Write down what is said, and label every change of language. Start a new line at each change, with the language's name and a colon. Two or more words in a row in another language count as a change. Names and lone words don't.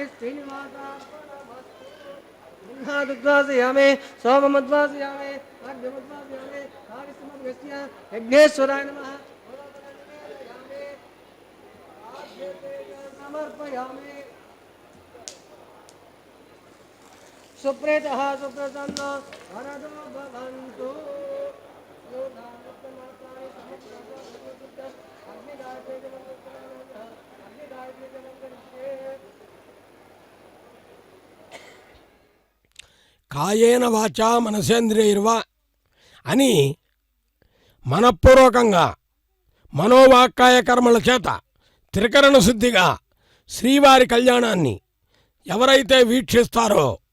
Sanskrit: श्रीनिवासार्पणमस्तु सोममुद्वासयामि अग्निमुद्वासयामि कार्यसमग्रस्य यज्ञेश्वराय नमः समर्पयामि सुप्रेतः सुप्रसन्नो वरदो भवन्तु కాయేన వాచా మనసేంద్రియర్వా
Telugu: అని మనఃపూర్వకంగా మనోవాక్కాయ కర్మల చేత త్రికరణ శుద్ధిగా శ్రీవారి కళ్యాణాన్ని ఎవరైతే వీక్షిస్తారో,